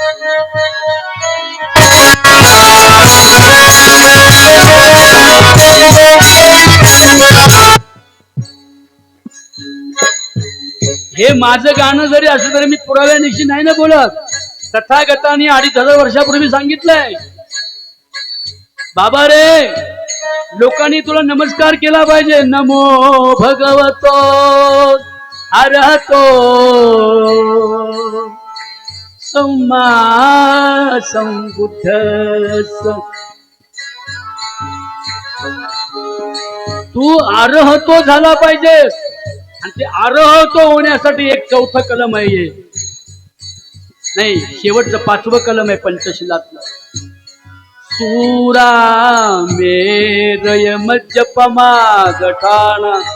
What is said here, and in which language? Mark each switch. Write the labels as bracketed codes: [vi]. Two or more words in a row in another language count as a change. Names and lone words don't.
[mr] हे माझं गाणं जरी असलं तरी मी पुराव्यानिशी नाही ना बोलत. तथागतांनी 2500 वर्षापूर्वी सांगितलंय. बाबा रे, लोकांनी तुला नमस्कार केला पाहिजे. [pi] नमो भगवतो अरहतो सम्मा संबुद्धस्स. [mr] तू अरहतो झाला पाहिजे. आणि ते अरहतो होण्यासाठी एक चौथं कलम आहे, नाही शेवटचं 5वं कलम आहे पंचशिलातलं. [pi] सूरा मेरय मज्जपमा गठाणा.